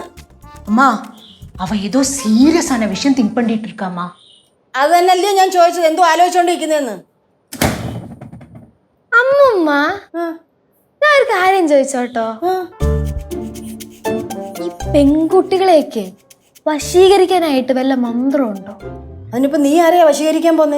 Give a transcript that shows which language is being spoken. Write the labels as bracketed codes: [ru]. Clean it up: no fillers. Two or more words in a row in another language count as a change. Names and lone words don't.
[ta] அம்மா அவ ஏதோ சீரியஸான விஷயம் திங்க் பண்ணிட்டு இருக்காமா. [ml] അത് തന്നെയല്ലയോ ഞാൻ ചോദിച്ചത്, എന്തോ ആലോചിച്ചോണ്ടിരിക്കുന്നേന്ന്? അമ്മുമ്മ, ഞാൻ ഒരു കാര്യം ചോദിച്ചോട്ടോ. ഈ പെൺകുട്ടികളെയൊക്കെ വശീകരിക്കാനായിട്ട് വല്ല മന്ത്രമുണ്ടോ? അതിനിപ്പോ നീ ആരെയാ വശീകരിക്കാൻ പോന്നേ?